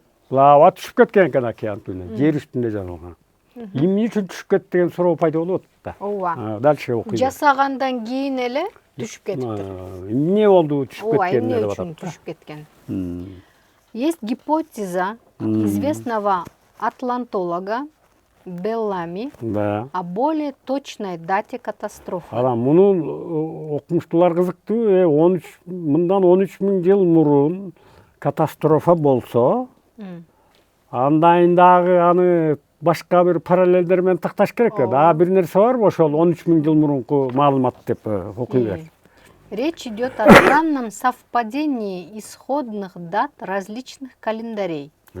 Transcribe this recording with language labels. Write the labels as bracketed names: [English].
[Kyrgyz] лава түшүп кеткен экен океан түбүнөн, жер үстүндө жаналган. Эмне үчүн түшүп кетти деген суроо пайда болуп атат да. Ооба. [Russian] Дальше [Kyrgyz] окуйбуз. Жасагандан кийин эле түшүп кетиптир. Эмне болду түшүп кеткен деп атат. Түшүп кеткен. [Russian] Есть гипотеза известного атлантолога Беллами о более точной дате катастрофы. [Kyrgyz] Анан мунун окумуштуулар кызыктуу. Мындан 13 000 жыл мурун катастрофа болсо, андан дагы аны башка бир параллелдер менен такташ керек. Дагы бир нерсе барбы ошол 13 000 жыл мурунку маалымат деп окуйбер. [Russian] Речь идет о странном совпадении исходных дат различных календарей.